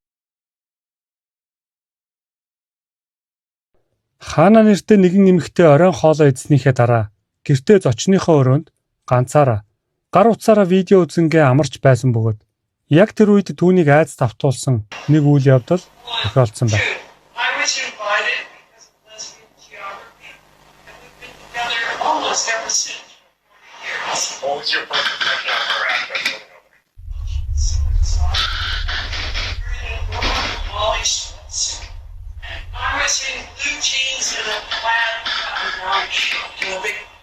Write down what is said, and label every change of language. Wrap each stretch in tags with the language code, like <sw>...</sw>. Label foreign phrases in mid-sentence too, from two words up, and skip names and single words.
<mn>Хаана нэртэй нэгэн эмэгтэй оройн хоолоо идснийхээ дараа гэртээ зочныхоо өрөөнд ганцаараа гар утсаараа видео үзэнгээ амарч байсан бөгөөд яг тэр үед түүнийг айдас давтуулсан нэг үйл явдал тохиолдсон байна.</mn> <en>I was invited because of lesbian geography, and we've been together almost ever since for 40 years. What was your first impression of her after moving over? So exotic. Very adorable Wally Schultz. I was in blue jeans and a plaid cotton white shirt and a big</en>